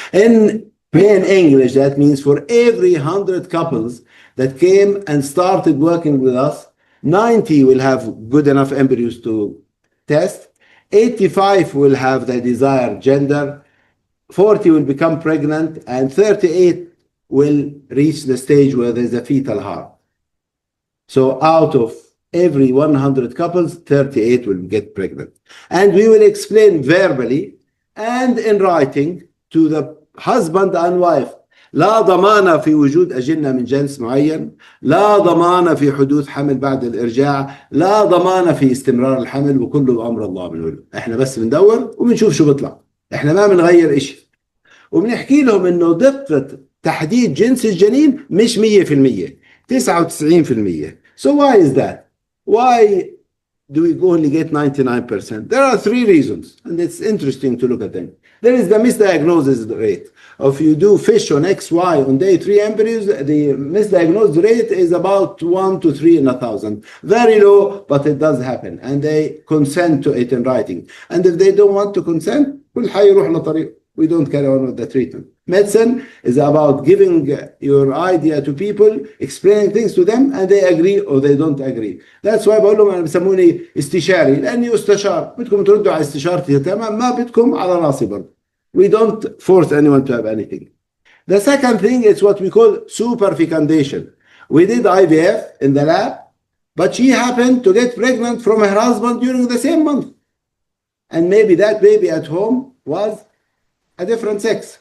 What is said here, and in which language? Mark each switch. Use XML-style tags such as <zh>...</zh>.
<en>In plain English, that means for every 100 couples that came and started working with us, 90 will have good enough embryos to test, 85 will have the desired gender, 40 will become pregnant, and 38 will reach the stage where there's a fetal heart. So out of every 100 couples, 38 will get pregnant. And we will explain verbally and in writing to the husband and wife,</en> <ar>لا ضمان في وجود أجنة من جنس معين، لا ضمان في حدوث حمل بعد الإرجاع، لا ضمان في استمرار الحمل، وكله بأمر الله بنقول. احنا بس بندور وبنشوف شو بيطلع، احنا ما بنغير إشي، وبنحكي لهم إنه دقة تحديد جنس الجنين مش 100%، 99%.</ar> <en>So why is that? Why do we only get 99%? There are three reasons, and it's interesting to look at them. There is the misdiagnosis rate. If you do FISH on XY on day 3 embryos, the misdiagnosed rate is about 1 to 3 in 1,000. Very low, but it does happen. And they consent to it in writing. And if they don't want to consent, we don't carry on with the treatment. Medicine is about giving your idea to people, explaining things to them, and they agree or they don't agree. That's why</en> <ar>بقول لهم أنا بسموني استشاري، لأني استشار. بدكم تردوا على استشارتي تمام، ما بدكم على راسي برضه.</ar> <en>We don't force anyone to have anything. The second thing is what we call superfecundation. We did IVF in the lab, but she happened to get pregnant from her husband during the same month. And maybe that baby at home was a different sex.</en>